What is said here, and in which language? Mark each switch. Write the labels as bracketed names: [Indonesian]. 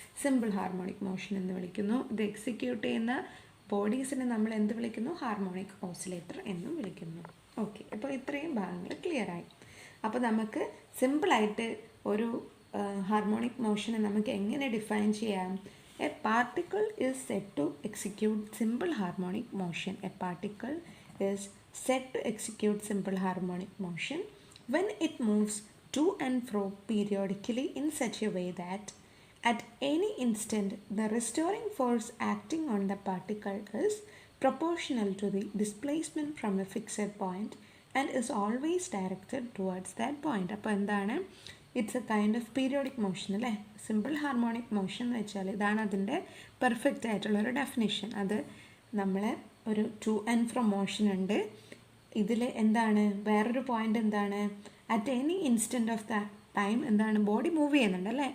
[Malayalam] Simple harmonic motion എന്ന് വിളിക്കുന്നു. ഇത് എക്സിക്യൂട്ട് ചെയ്യുന്ന ബോഡീസിനെ നമ്മൾ എന്ത് വിളിക്കുന്നു? ഹാർമോണിക് ഓസിലേറ്റർ എന്നും വിളിക്കുന്നു. ഓക്കെ, അപ്പോൾ ഇത്രയും ഭാഗങ്ങൾ ക്ലിയറായി. അപ്പോൾ നമുക്ക് സിമ്പിളായിട്ട് ഒരു ഹാർമോണിക് മോഷനെ നമുക്ക് എങ്ങനെ ഡിഫൈൻ ചെയ്യാം? [English] A particle is said to execute simple harmonic motion. A particle is said to execute simple harmonic motion when it moves to and fro periodically in such a way that at any instant the restoring force acting on the particle is proportional to the displacement from a fixed point and is always directed towards that point. [Malayalam] അപ്പോൾ എന്താണ്? [English] it's a kind of periodic motion [Malayalam] അല്ലേ? Simple harmonic motion എന്ന് വെച്ചാൽ ഇതാണ് അതിൻ്റെ perfect ആയിട്ടുള്ളൊരു definition. അത് നമ്മൾ ഒരു ടു ആൻഡ് ഫ്രം മോഷൻ ഉണ്ട്. ഇതിൽ എന്താണ് വേറൊരു പോയിൻ്റ് എന്താണ്? [English] at any instant of the time [Malayalam] എന്താണ്? ബോഡി മൂവ് ചെയ്യുന്നുണ്ട് അല്ലേ?